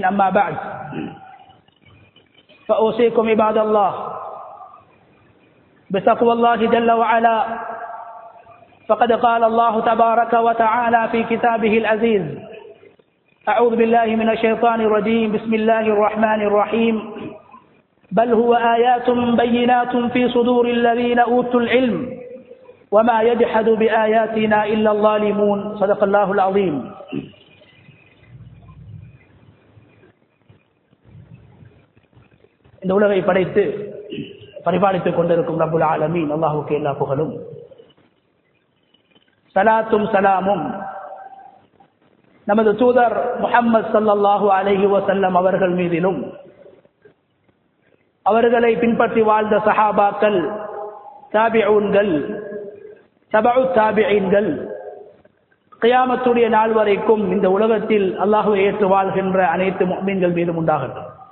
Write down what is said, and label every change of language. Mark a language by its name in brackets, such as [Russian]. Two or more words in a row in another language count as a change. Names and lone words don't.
[Arabic] أما بعد، فأوصيكم عباد الله بتقوى الله جل وعلا، فقد قال الله تبارك وتعالى في كتابه العزيز: أعوذ بالله من الشيطان الرجيم، بسم الله الرحمن الرحيم، بل هو آيات بينات في صدور الذين أوتوا العلم وما يجحد بآياتنا إلا الظالمون. صدق الله العظيم. [Tamil] இந்த உலகை படைத்து பரிபாலித்துக் கொண்டிருக்கும் ரப்புல் ஆலமீன் அல்லாஹ்வுக்கு எல்லா புகழும், ஸலாத்தும் ஸலாமும் நமது தூதர் முஹம்மது [Arabic] صلى الله عليه وسلم [Tamil] அவர்கள் மீதிலும், அவர்களை பின்பற்றி வாழ்ந்த சஹாபாக்கள், தாபிஊன்கள், தபஉ தாபிஈன்கள், கியாமத்துடைய நாள் வரைக்கும் இந்த உலகத்தில் அல்லாஹ்வை ஏற்று வாழ்கின்ற அனைத்து முஃமின்கள் மீதும் உண்டாகட்டும்.